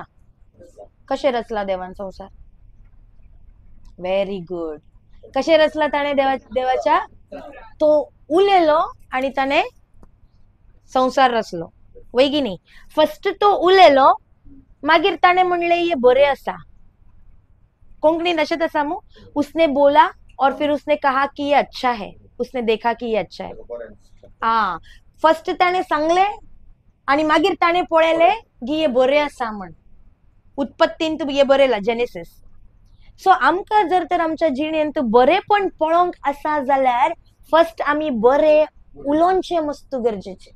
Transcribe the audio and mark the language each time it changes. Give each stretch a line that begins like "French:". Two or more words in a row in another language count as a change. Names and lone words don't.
Konkani: कशें रचला देवान संसार?
English: very good.
Konkani: कशें रचला ताणे देवाच्या? तो उलेलो आणि ताणे संसार रचलो, वय की न्ही. फर्स्ट तो उलेलो, मागीर ताणे म्हणले हे बरे आसा. कोंकणीन अशेंच आसा मू,
Hindi: उसने बोला और फिर उसने कहा कि ये अच्छा है, उसने देखा कि ये अच्छा है.
Konkani: हा फर्स्ट ताणे सांगले आणि मागीर ताणे पळयले की हे बरे आसा म्हण. उत्पत्तीन हे बरयला जेनेसिस. सो आमकां जर तर आमच्या जिणेंत बरेपण पळोवंक आसा जाल्यार फर्स्ट आमी बरे उलोवचे मस्त गरजेचे.